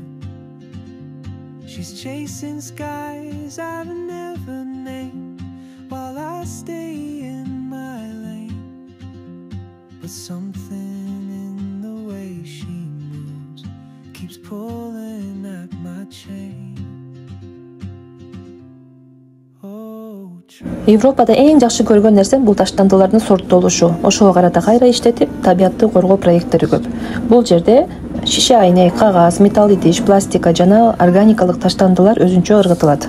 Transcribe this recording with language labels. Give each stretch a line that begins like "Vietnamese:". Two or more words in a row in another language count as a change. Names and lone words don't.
English: She's chasing skies I've never named while I stay in my lane. But something in the way she moves keeps pulling at my chain.
Kyrgyz: Европада эң жакшы көргөн нерсем бул таштандылардын сорттолушу. Ошого карата кайра иштетип, табиятты коргоо проекттери көп. Бул жерде шише айнек, кагаз, металл идиш, пластика жана органикалык таштандылар өзүнчө ыргытылат.